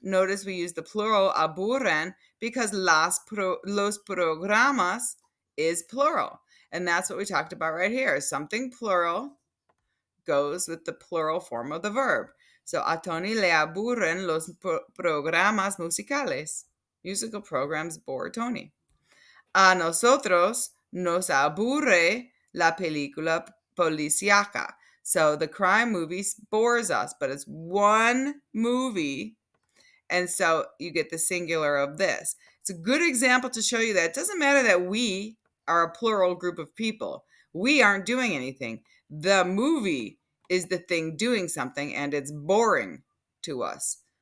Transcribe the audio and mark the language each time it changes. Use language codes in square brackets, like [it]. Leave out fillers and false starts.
[en] Notice we use the plural aburren because los programas is plural. And that's what we talked about right here. Something plural goes with the plural form of the verb. [es] So a Tony le aburren los programas musicales. [en] Musical programs bore Tony. [es] A nosotros nos aburre la película policíaca. [en] So the crime movie bores us, but it's one movie. And so you get the singular of this. It's a good example to show you that it doesn't matter that we are a plural group of people. We aren't doing anything. The movie is the thing doing something, and it's boring to us.